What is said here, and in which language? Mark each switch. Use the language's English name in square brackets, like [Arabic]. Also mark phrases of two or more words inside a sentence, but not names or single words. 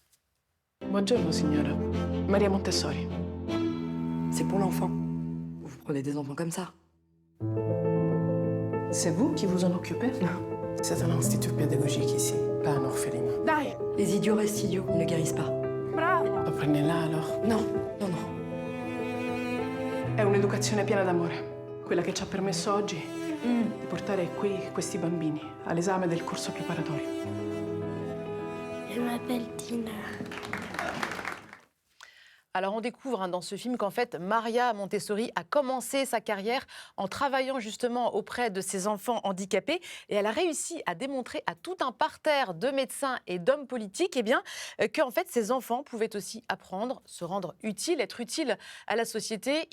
[Italian] Buongiorno signora, Maria Montessori. [French] C'est pour l'enfant. Vous prenez des enfants comme ça. C'est vous qui vous en occupez? C'est un institut pédagogique ici, pas un orphelinat. [Italian] Dai! [French] Les idiots restent idiots, ils ne guérissent pas. Bravo! Apprenez-la alors. Non. [Italian] È un'educazione piena d'amore, quella che ci ha permesso oggi di portare qui questi bambini all'esame del corso preparatorio. [French] Je m'appelle Tina. Alors on découvre dans ce film qu'en fait Maria Montessori a commencé sa carrière en travaillant justement auprès de ces enfants handicapés et elle a réussi à démontrer à tout un parterre de médecins et d'hommes politiques qu'en fait ces enfants pouvaient aussi apprendre, se rendre utiles, être utiles à la société.